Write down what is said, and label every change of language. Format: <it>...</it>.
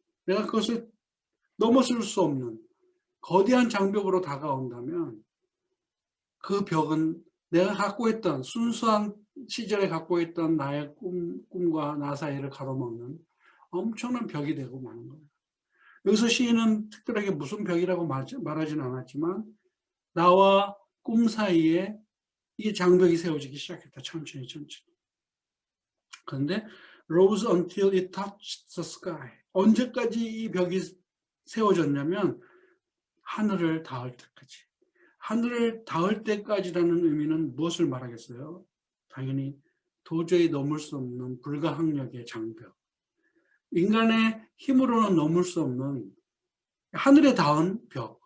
<ko>내가 그것을 넘어설 수 없는 거대한 장벽으로 다가온다면 그 벽은 내가 갖고 있던 순수한 시절에 갖고 있던 나의 꿈과 나 사이를 가로막는 엄청난 벽이 되고 마는 거예요. 여기서 시인은 특별하게 무슨 벽이라고 말하지는 않았지만 나와 꿈 사이에 이 장벽이 세워지기 시작했다. 천천히 천천히. 그런데</ko> <en>rose until it touched the sky.</en> <ko>언제까지 이 벽이 세워졌냐면 하늘을 닿을 때까지. 하늘을 닿을 때까지라는 의미는 무엇을 말하겠어요? 당연히 도저히 넘을 수 없는 불가항력의 장벽. 인간의 힘으로는 넘을 수 없는 하늘에 닿은 벽.</ko>